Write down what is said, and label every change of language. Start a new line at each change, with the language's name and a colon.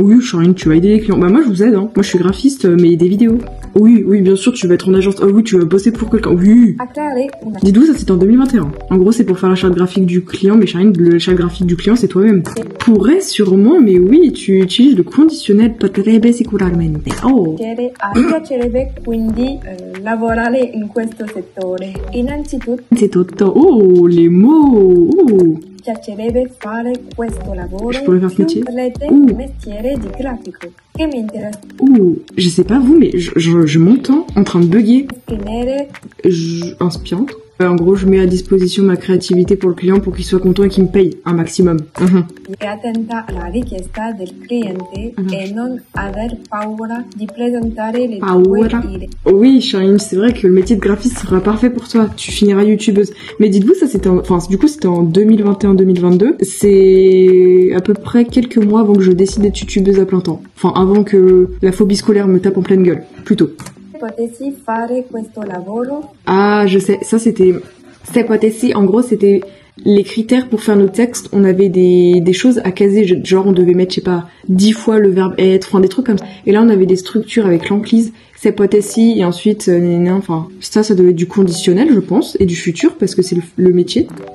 French: Oui, Charline, tu vas aider les clients. Bah moi, je vous aide, hein. Moi, je suis graphiste, mais des vidéos. Oui, bien sûr, tu vas être en agence. Oh oui, tu vas bosser pour quelqu'un. Oui. Dis-donc, ça c'était en 2021. En gros, c'est pour faire la charte graphique du client, mais Charline, la charte graphique du client, c'est toi-même. Pourrait sûrement, mais oui, tu utilises le conditionnel
Italian: potrebbe sicuramente.
French: Oh.
Italian: Mi piacerebbe quindi lavorare in questo settore. Innanzitutto,
French: C'est
Italian: tutto.
French: Oh, les mots. Oh.
Italian: piacerebbe fare questo lavoro
French: Je pourrais faire ce métier.
Italian: rete Ouh. mestiere di grafico che mi interessa
French: Ouh, je sais pas vous, mais je m'entends en train de bugger.
Italian: scrivere
French: Inspirante. En gros, je mets à disposition ma créativité pour le client pour qu'il soit content et qu'il me paye un maximum.
Italian: e attenta alla richiesta del cliente e non aver paura di presentare le tue Paura. idee.
French: Oui, Charline, c'est vrai que le métier de graphiste sera parfait pour toi. Tu finiras youtubeuse. Mais dites-vous, ça c'était c'était en 2021-2022. C'est à peu près quelques mois avant que je décide d'être youtubeuse à plein temps. Enfin, avant que la phobie scolaire me tape en pleine gueule. Plutôt.
Italian: Potessi fare questo lavoro
French: Ah, je sais, ça c'était... Ipotesi, en gros, c'était les critères pour faire nos textes. On avait des choses à caser, genre on devait mettre, je sais pas, 10 fois le verbe être, enfin des trucs comme ça. Et là, on avait des structures avec l'enclise, ipotesi, et ensuite, enfin, ça devait être du conditionnel, je pense, et du futur, parce que c'est le métier.